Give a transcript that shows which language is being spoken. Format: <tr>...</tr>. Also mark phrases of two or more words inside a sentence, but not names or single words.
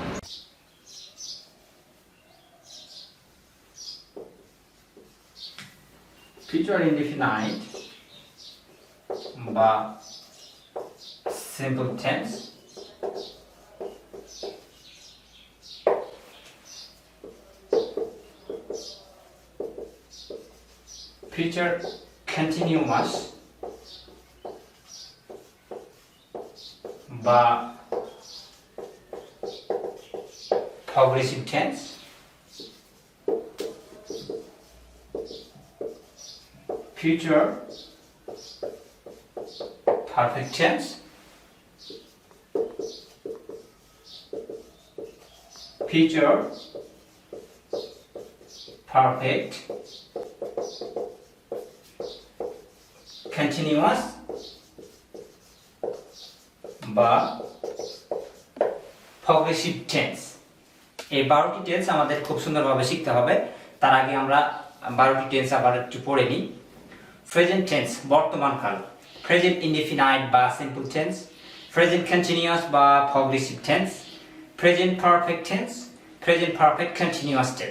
<en>future indefinite বা simple tense, future continuous বা progressive tense, future perfect tense, future perfect কন্টিনিউয়াস বা progressive tense.</en> <bn>এই 12টি টেন্স আমাদের খুব সুন্দরভাবে শিখতে হবে। তার আগে আমরা 12টি টেন্স আবার একটু পড়ে নিই।</bn> <en>present tense</en> <bn>বর্তমান কাল,</bn> <en>present indefinite বা simple tense, present continuous বা progressive tense, present perfect tense, present perfect continuous tense.</en>